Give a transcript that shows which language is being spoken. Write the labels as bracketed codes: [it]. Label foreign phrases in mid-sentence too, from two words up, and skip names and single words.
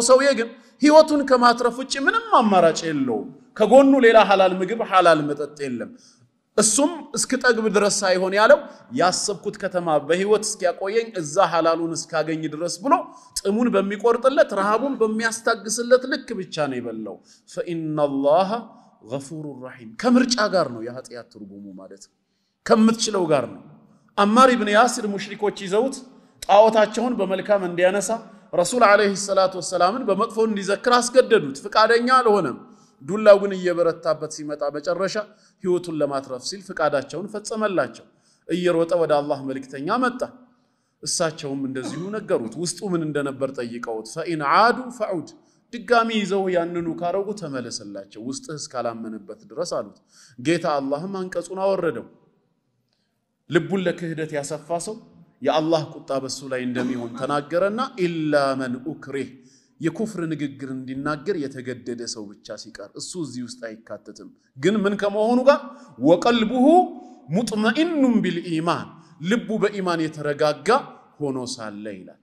[am] ሰውዬ ግን ህይወቱን ከማትረፍ ውጪ ምንም አማራጭ የለውም ከጎኑ ሌላ ሐላል ምግብ ሐላል መጠጥ የለም እሱም እስከጠግብ ድረስ ሳይሆን ያለው ያሰብኩት ከተማ በህይወት እስኪያቆየኝ እዛ ሐላሉን እስካገኝ ድረስ ብሎ ጥሙን በሚቆርጥለት ረሃቡን በሚያስታግስለት ልክ ብቻ ነው ይበለው [ar] فإن الله غفور رحيم [am] ከምርጫ ጋር ነው የኃጢያት ትርጉሙ ማለት ከምትችለው ጋር ነው አማር ኢብኑ ያሲር ሙሽሪኮች ይዘውት ጣዖታቸውን በመልካም እንዲያነሳ ረሱል [ar] عليه الصلاة [am] ወሰላምን በመጥፎ እንዲዘክር አስገደዱት ፍቃደኛ አልሆነም ዱላው ግን እየበረታበት ሲመጣ በጨረሻ ህይወቱን ለማትረፍ ሲል ፍቃዳቸውን ፈጸመላቸው እየሮጠ ወደ አላህ መልእክተኛ መጣ እሳቸውም እንደዚሁ ነገሩት ውስጡ ምን እንደነበር ጠይቀውት [ar] فإن عادوا فعود [am] ድጋሚ ይዘው ያንኑ ካረጉ ተመለሰላቸው ውስጥህ እስካላመነበት ድረስ አሉት ጌታ አላህም አንቀጹን አወረደው ልቡን ለክህደት ያሰፋ ሰው የአላህ ቁጣ በሱ ላይ እንደሚሆን ተናገረና [ar] إلا من أكره [am] የኩፍር ንግግር እንዲናገር የተገደደ ሰው ብቻ ሲቀር እሱ እዚህ ውስጥ አይካተትም ግን ምን ከመሆኑ ጋር [ar] وقلبه مطمئن بالإيمان [am] ልቡ በኢማን የተረጋጋ ሆኖ ሳለ ይላል